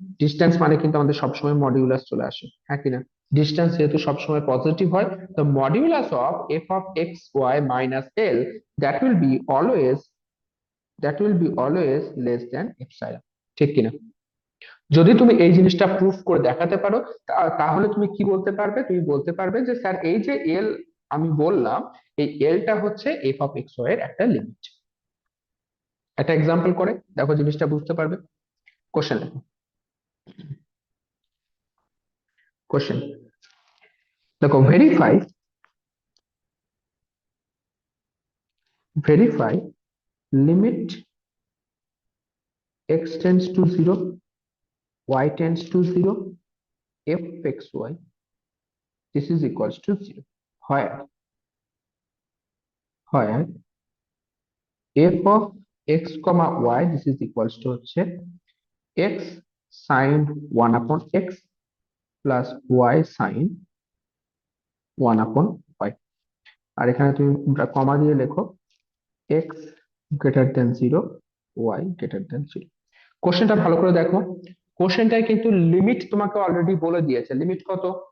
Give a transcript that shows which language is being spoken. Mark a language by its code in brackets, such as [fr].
[bn] Distance মানে কিন্তু আমাদের সবসময় মডিউলাস চলে আসে, হ্যাঁ কিনা? ডিস্টেন্স যেহেতু সবসময় পজিটিভ হয়, তো [en] Modulus of f of x y minus l, that will be always that will be always less than epsilon. [bn] ঠিক কিনা? যদি তুমি এই জিনিসটা প্রুফ করে দেখাতে পারো, তাহলে তুমি কি বলতে পারবে? তুমি বলতে পারবে যে স্যার এই যে এল আমি বললাম, এই এলটা হচ্ছে এফ অফ এক্স ওয়াই এর একটা লিমিট। একটা এক্সাম্পল করে দেখো, জিনিসটা বুঝতে পারবে। কোশ্চেন দেখো, কোশ্চেন দেখো, [en] Verify limit x tends to 0, y tends to 0, f x y this is equals to 0, where f of x comma y this is equals to হচ্ছে x sin 1 upon x plus y sin 1 upon y। [bn] আর এখানে তুমি কমা দিয়ে লেখো [en] x greater than 0, y greater than 0। [bn] কোশ্চেনটা ভালো করে দেখো, কোশ্চেনটায় কিন্তু লিমিট তোমাকে অলরেডি বলে দিয়েছে। লিমিট কত?